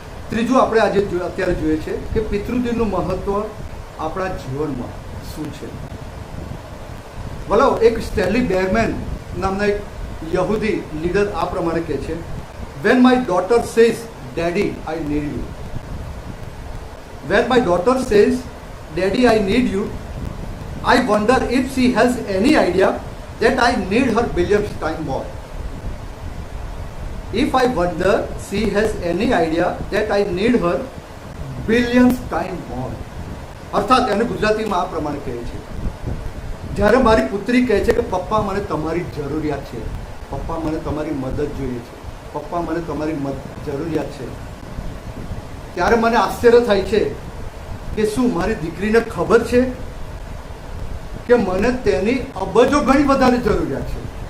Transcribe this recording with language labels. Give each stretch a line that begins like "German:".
Gujarati: ત્રીજું આપણે આજે અત્યારે જોઈએ છે કે પિતૃદિનનું મહત્વ આપણા જીવનમાં શું છે. બોલો, એક સ્ટેનલી બેરમેન નામના એક યહૂદી લીડર આ પ્રમાણે કહે છે,
English: when my daughter says, Daddy, I need you. When my daughter says, Daddy, I need you, I wonder if she has any idea that I need her billions time more. If I wonder she has any idea that I need her billions time more.
Gujarati: અર્થાત એને ગુજરાતીમાં આ પ્રમાણે કહે છે, જ્યારે મારી પુત્રી કહે છે કે પપ્પા, મને તમારી જરૂરિયાત છે, પપ્પા, મને તમારી મદદ જોઈએ છે, પપ્પા, મને તમારી જરૂરિયાત છે, ત્યારે મને આશ્ચર્ય થાય છે કે શું મારી દીકરીને ખબર છે કે મને તેની અબજો ઘણી વધારે જરૂરિયાત છે.